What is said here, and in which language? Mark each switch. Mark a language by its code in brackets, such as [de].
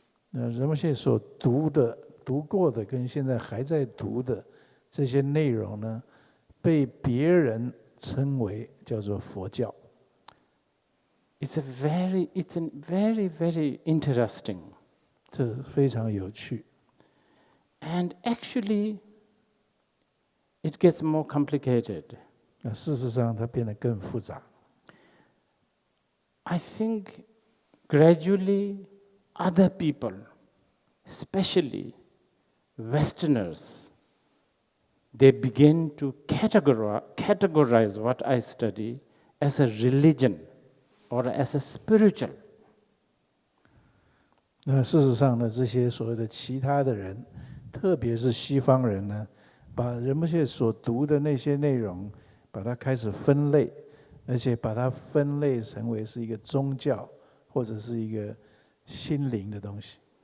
[zh] 那仁波切所读过的跟现在还在读的这些内容呢，被别人称为叫做佛教。 [en] It's very, very interesting. [zh] 这非常有趣。 [en] And actually, it gets more complicated. [zh] 那事实上，它变得更复杂。 [en] I think gradually other people, especially Westerners, they begin to categorize what I study as a religion or as a spiritual. [zh] 那事实上呢，这些所谓的其他的人，特别是西方人呢，把仁波切所读的那些内容，把它开始分类，而且把它分类成为是一个宗教或者是一个心灵的东西。